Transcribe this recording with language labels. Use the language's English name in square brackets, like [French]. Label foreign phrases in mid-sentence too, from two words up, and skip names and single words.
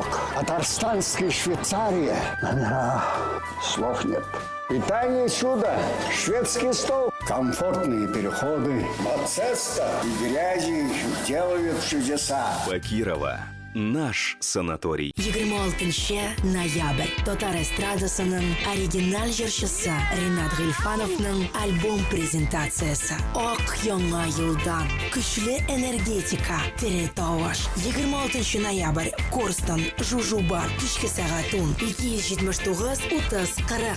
[Russian] Татарстанская Швейцария. Номера. Слов нет. Питание чудо. Шведский стол. Комфортные переходы. Мацеста и грязи делают чудеса. Бакирова. Наш санаторий. [Tatar] 26 ноябрь. Татар эстрадасының оригинал жыршысы Ринат Гыйльфановның альбом презентациясы. Ак яңа елдан. Күчле энергетика. Тере тавыш. 26 ноябрь. Корстон. Жужу бар. Кичке сәгать 10. 279 30 40.